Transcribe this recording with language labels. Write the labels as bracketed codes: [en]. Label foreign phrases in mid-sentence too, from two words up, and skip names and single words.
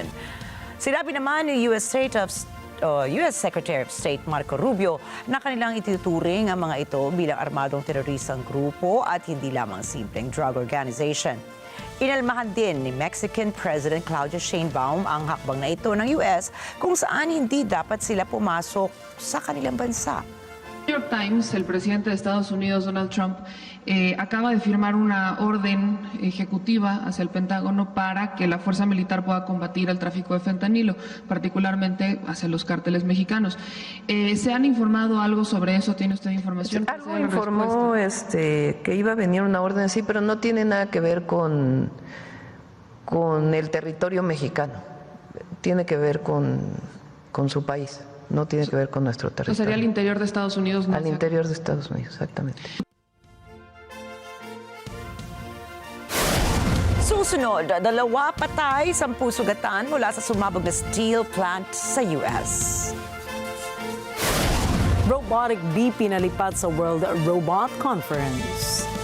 [tl] Sinabi naman ni [en] US Secretary of State [tl] Marco Rubio na kanilang itinuturing ang mga ito bilang armadong teroristang grupo at hindi lamang simpleng [en] drug organization. [tl] Inalmahan din ni [en] Mexican President [tl] Claudia Sheinbaum ang hakbang na ito ng US kung saan hindi dapat sila pumasok sa kanilang bansa. New York Times, [es] el presidente de Estados Unidos, Donald Trump, acaba de firmar una orden ejecutiva hacia el Pentágono para que la fuerza militar pueda combatir el tráfico de fentanilo, particularmente hacia los cárteles mexicanos. ¿Se han informado algo sobre eso? ¿Tiene usted información? Algo informó que iba a venir una orden así, pero no tiene nada que ver con el territorio mexicano. Tiene que ver con su país. No tiene que ver con nuestro territorio. ¿Sería al interior de Estados Unidos? Al interior de Estados Unidos, exactamente. [tl] Susunod, 2 patay, 10 sugatan mula sa sumabog na [en] steel plant [tl] sa US. [en] Robotic bee [tl] pinalipad sa World Robot Conference.